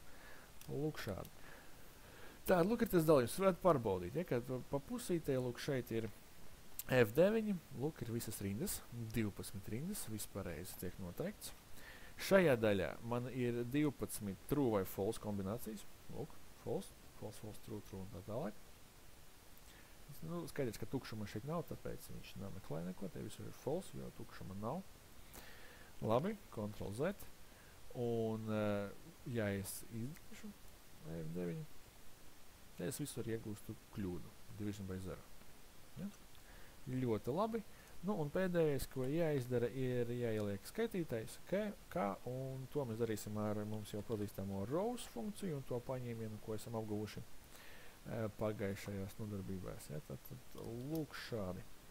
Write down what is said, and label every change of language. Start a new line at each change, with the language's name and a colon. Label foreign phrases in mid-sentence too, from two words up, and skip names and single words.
Latvian: Lūk šādi. Tā, lūk ir tas dalījums. Varētu pārbaudīt, ja, kad pa pusītē, lūk šeit ir F9, lūk ir visas rindas, 12 rindas, vispārējais tiek noteikts. Šajā daļā man ir 12 true vai false kombinācijas. Lūk,
English: false, false, false, true, true
Latvian: un tā tālāk. Nu, skaidrs, ka tukšuma šeit nav, tāpēc viņš nemeklē neko. Te visur ir false, jo tukšuma nav. Labi, Ctrl Z. Un, ja es izdarīšu F9, te es visur iegūstu kļūdu.
English: Division by 0.
Latvian: Ja? Ļoti labi. Nu, un pēdējais, ko jāizdara, ir jāieliek skaitītājs, kā, un to mēs darīsim ar mums jau pazīstamo rows funkciju, un to paņēmienu, ko esam apguvuši pagājušajās nodarbībās. Ja? Tad lūk šādi.